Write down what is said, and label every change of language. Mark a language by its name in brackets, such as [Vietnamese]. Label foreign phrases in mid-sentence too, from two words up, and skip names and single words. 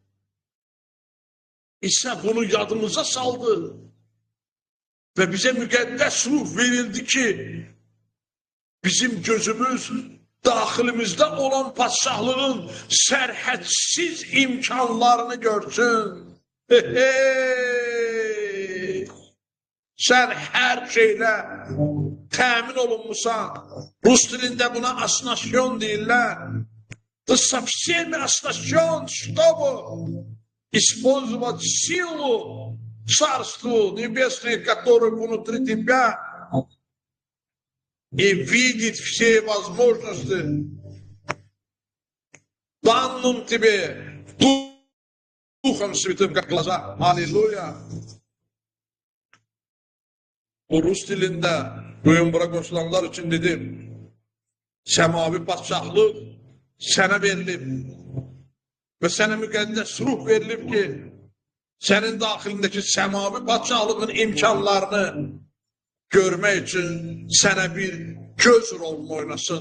[Azerbaijani] İsa bunu yadımıza saldı və bizə müqəddəs ruh verildi ki, bizim gözümüz daxilimizdə olan padşahlığın sərhədsiz imkanlarını görsün. Sən hər şeylə təmin olunmusan. Rus dilində buna asnasyon deyirlər. [Russian] Ты со всеми оснащен, чтобы использовать силу Царству Небесное, которое внутри тебя, и видеть все возможности, данным тебе Духом Святым, как глаза. Аллилуйя. [Azerbaijani] Bu Rus dilində bugün bura qoşulanlar üçün dedim, səmavi padşahlıq sənə verilib və sənə müqəddəs ruh verilib ki, sənin daxilindəki səmavi padşahlığın imkanlarını görmək üçün sənə bir göz rolunu oynasın.